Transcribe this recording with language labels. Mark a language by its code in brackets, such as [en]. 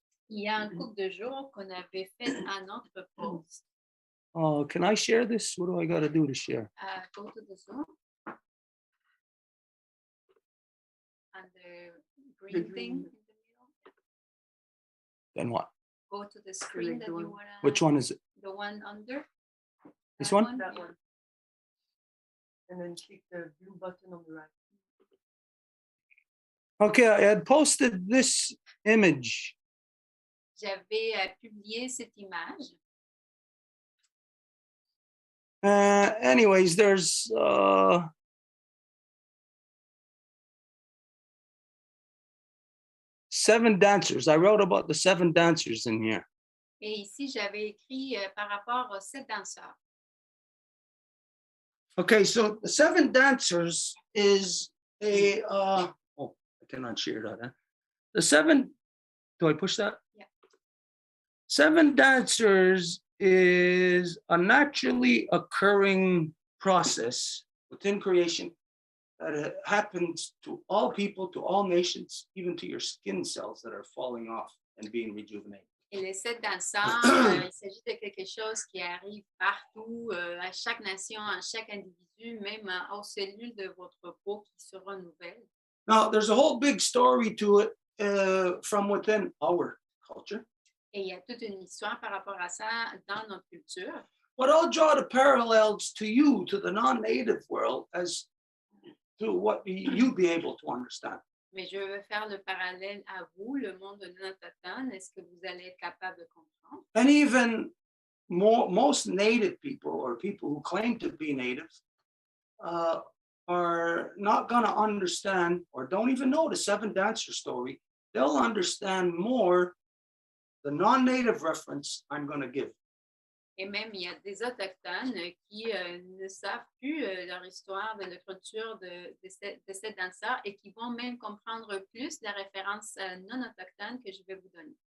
[fr] Il y a un couple de jours qu'on avait fait un autre post. [en] Can I share this? What do I got to do to share? Go to the Zoom. And the green thing in the middle. Then what? Go to the screen that you want to. Which one is it? The one under. This one? That one. And then click the blue button on the right. Okay, I had posted this image. [fr] J'avais publié cette image. [en] Anyways, there's 7 dancers. I wrote about the 7 dancers in here. [fr] Et ici, j'avais écrit par rapport aux 7 danseurs. [en] Okay, so the 7 dancers is a I cannot share that. Huh? The 7. Do I push that? Yeah. 7 dancers is a naturally occurring process within creation that happens to all people, to all nations, even to your skin cells that are falling off and being rejuvenated. [fr] Et les 7 danseurs, il s'agit de quelque chose qui arrive partout, à chaque nation, à chaque individu, même aux cellules de votre peau qui se renouvellent. [en] Now, there's a whole big story to it from within our culture. [fr] Et il y a toute une histoire par rapport à ça dans notre culture. [en] But I'll draw the parallels to you, to the non-native world, as to what you'd be able to understand. [fr] Mais je veux faire le parallèle à vous, le monde non autochtone. Est-ce que vous allez être capable de comprendre? [en] And even most native people, or people who claim to be natives, are not going to understand, or don't even know the 7 dancer story. They'll understand more the non-native reference I'm going to give. [fr] Et même, il y a des autochtones qui ne savent plus leur histoire de la culture de ces danseurs et qui vont même comprendre plus la référence non autochtone que je vais vous donner.